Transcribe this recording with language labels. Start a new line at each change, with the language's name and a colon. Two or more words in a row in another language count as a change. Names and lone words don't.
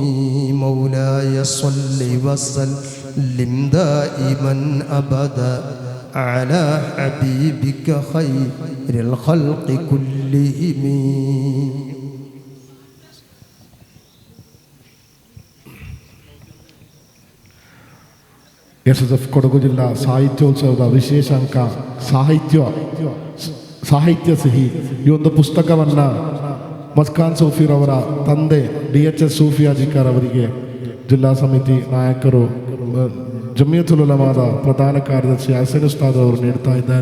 Arabic: مولاي صل وسلم دائما أبدا على حبيبك خير الخلق كلهم.
Kannada: SSF ಕೊಡಗು ಜಿಲ್ಲಾ ಸಾಹಿತ್ಯೋತ್ಸವದ ವಿಶೇಷಾಂಕ ಸಾಹಿತ್ಯ ಸಿಹಿ. ಈ ಒಂದು ಪುಸ್ತಕವನ್ನು ಮಸ್ಕಾನ್ ಸೂಫಿರವರ ತಂದೆ DHS ಸೂಫಿ ಅಜಿಕಾರ್ ಅವರಿಗೆ ಜಿಲ್ಲಾ ಸಮಿತಿ ನಾಯಕರು, ಜಮಿಯತುಲ್ ಉಲಮಾದ ಪ್ರಧಾನ ಕಾರ್ಯದರ್ಶಿ ಹಸನ್ ಉಸ್ತಾದ್ ಅವರು ನೀಡ್ತಾ ಇದ್ದಾರೆ.